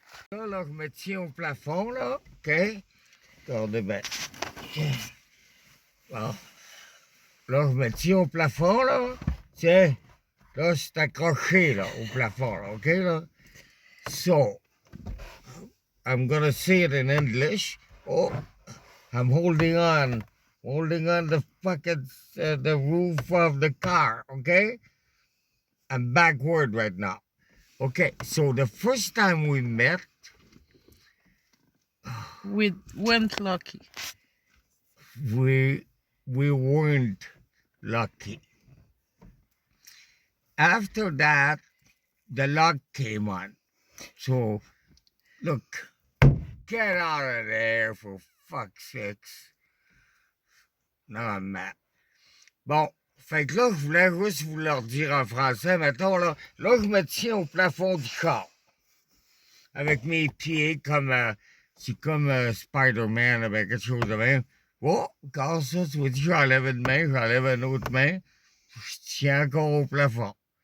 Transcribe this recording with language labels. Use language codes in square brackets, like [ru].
[fr] là, je me tiens au plafond, là, OK? Regardez bien. Bon. Là, je me tiens au plafond, là. Tiens, là, c'est accroché, là, au plafond, là, OK, là? [en] So, I'm gonna say it in English. Oh, I'm holding on the fucking, the roof of the car, okay? I'm backward right now. Okay, so the first time we met, We went lucky. we weren't lucky. After that, the luck came on. So, look, get out of there for fuck's sakes. [fr] Non, mais... Bon, fait que là, je voulais juste vous leur dire en français, mettons, là, je me tiens au plafond du char. Avec mes pieds comme... c'est comme Spider-Man avec quelque chose de même. Oh, quand ça, tu vois, j'enlève une main, j'enlève une autre main, je tiens encore au plafond.